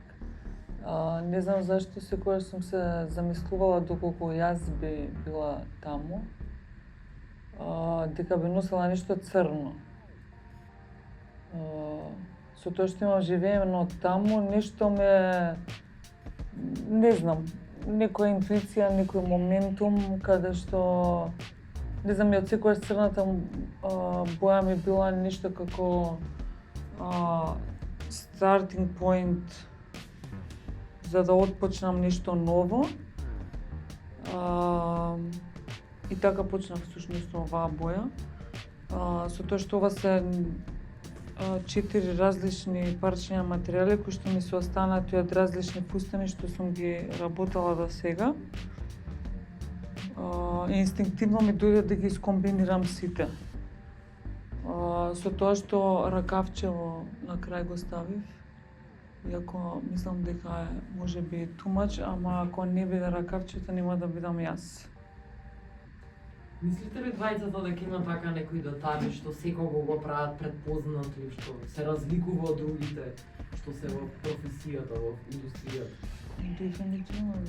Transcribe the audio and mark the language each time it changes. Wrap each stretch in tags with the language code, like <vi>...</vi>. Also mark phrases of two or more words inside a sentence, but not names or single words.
<mk>Не знам зашто секогаш сум се замислувала доколку јас би била таму, дека би носела нешто црно. Со со тоа што имам живеено таму, нешто ме, не знам, некоја интуиција, некој моментум каде што, не знам, од секојаш црната боја ми била нешто како</mk> <en>starting point</en> <mk>за да отпочнам нешто ново. И така почнав всушност оваа боја. Со тоа што ова се 4 различни парчиња материјали кои што ми се останати од различни фустани што сум ги работела до сега. Инстинктивно ми дојде да ги скомбинирам сите. Со тоа што ракавчево на крај го ставив, иако мислам дека е можеби</mk> <en>too much,</en> <mk>ама ако не биде ракавчето нема да бидам јас. Мислите ли двајцата дека има така некои детали што секого го прават предпознатли, што се разликува од другите, што се во професијата, во индустријата? Дефинитивно, да.</mk>